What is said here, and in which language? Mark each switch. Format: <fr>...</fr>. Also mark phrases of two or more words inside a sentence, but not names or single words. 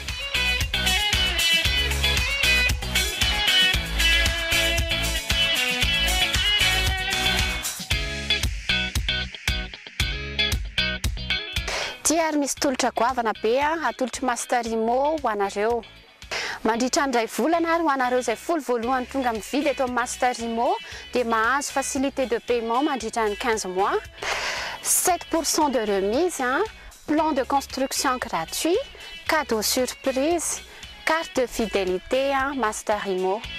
<mg>Ary misy tolotra goavana be atolotra Master Immo ho anareo. Mandritra andray volana ary ho anareo izay folo voalohany tonga mividy eto Master Immo dia mahazo</mg> <fr>facilité de paiement</fr> <mg>mandritra ny</mg> <fr>15 mois, 7% de remise, plan de construction gratuit, cadeau surprise, carte de fidélité Master Immo.</fr>